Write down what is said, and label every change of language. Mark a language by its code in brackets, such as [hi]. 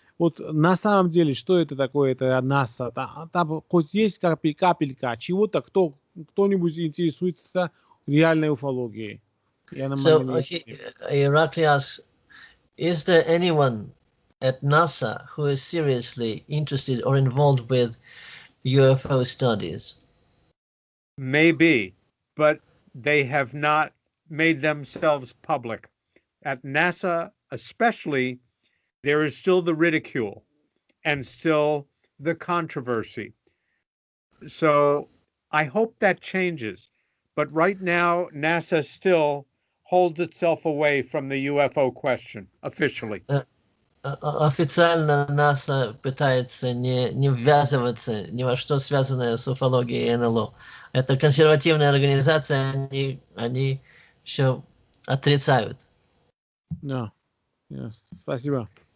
[ru] Вот на самом деле, что это такое, это НАСА? Там хоть есть капелька чего-то, кто-нибудь интересуется реальной уфологией? [en] So Irakli asks, is there anyone at NASA who is seriously interested or involved with UFO studies? Maybe, but they have not made themselves public. At NASA, especially, there is still the ridicule and still the controversy. So I hope that changes. But right now, NASA still holds itself away from the UFO question officially. [ru] Официально НАСА пытается не ввязываться ни во что, связанное с уфологией и НЛО. Это консервативная организация, они все отрицают. Да. [en] Yes. [ru] Спасибо.